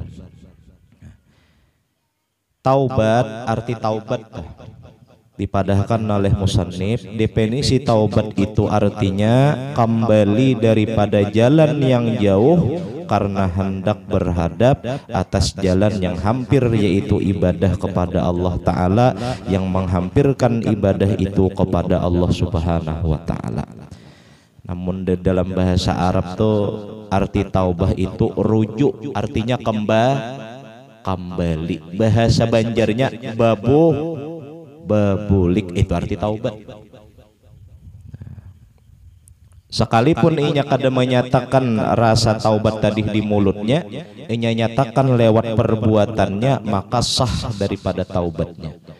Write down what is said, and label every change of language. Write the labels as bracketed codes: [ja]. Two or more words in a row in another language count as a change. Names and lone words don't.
[id] Taubat, arti taubat dipadahkan oleh musannif, definisi taubat itu artinya kembali daripada jalan yang jauh karena hendak berhadap atas jalan yang hampir, yaitu ibadah kepada Allah Ta'ala, yang menghampirkan ibadah itu kepada Allah [ar] Subhanahu wa Ta'ala. [id] Namun di dalam bahasa Arab tuh arti taubah itu rujuk, artinya kembali. Bahasa Banjarnya babulik, itu arti taubat. [bjn] Sekalipun inya kada menyatakan rasa taubat tadi di mulutnya, inya nyatakan lewat perbuatannya, maka sah daripada taubatnya.